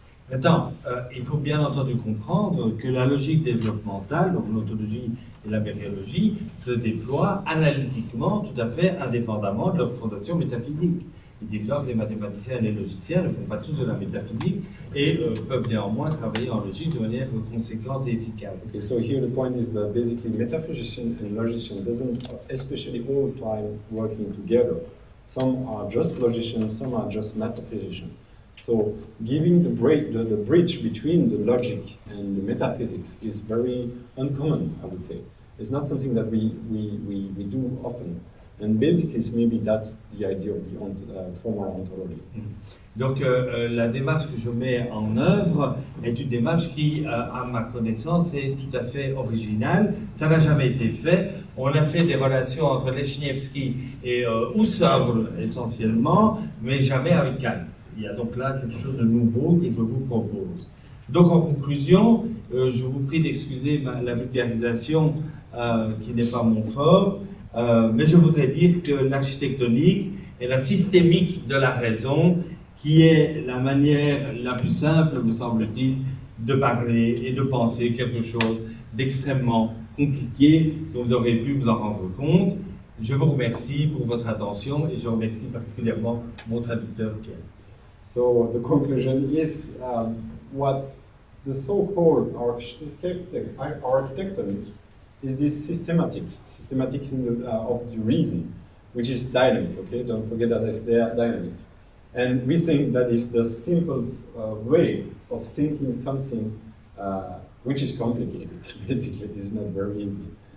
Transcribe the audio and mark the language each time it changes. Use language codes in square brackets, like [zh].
[fr] Maintenant, il faut bien entendu comprendre que la logique développementale, donc l'ontologie et la méréologie, se déploient analytiquement, tout à fait indépendamment de leur fondation métaphysique. Il développe les mathématiciens et les logiciens ne font pas tous de la métaphysique et peuvent néanmoins travailler en logique de manière conséquente et efficace. [en] Okay, so here the point is that basically metaphysician and logician doesn't especially all the time working together. Some are just logicians, some are just metaphysicians. So giving the bridge between the logic and the metaphysics is very uncommon, I would say. It's not something that we do often. And basically, maybe that's the idea of the formal ontology. [fr] Donc, la démarche que je mets en œuvre est une démarche qui, à ma connaissance, est tout à fait originale. Ça n'a jamais été fait. On a fait des relations entre Leśniewski et Husserl essentiellement, mais jamais avec Kant. Il y a donc là quelque chose de nouveau que je vous propose. Donc, en conclusion, je vous prie d'excuser la vulgarisation qui n'est pas mon fort. Mais je voudrais dire que l'architectonique est la systémique de la raison, qui est la manière la plus simple, me semble-t-il, de parler et de penser quelque chose d'extrêmement compliqué, dont vous aurez pu vous en rendre compte. Je vous remercie pour votre attention et je remercie particulièrement mon traducteur Pierre. [en] So the conclusion is what the so-called architectonic is this systematic in of the reason, which is dynamic, okay? Don't forget that it's dynamic. And we think that is the simplest way of thinking something which is complicated, basically. It's not very easy.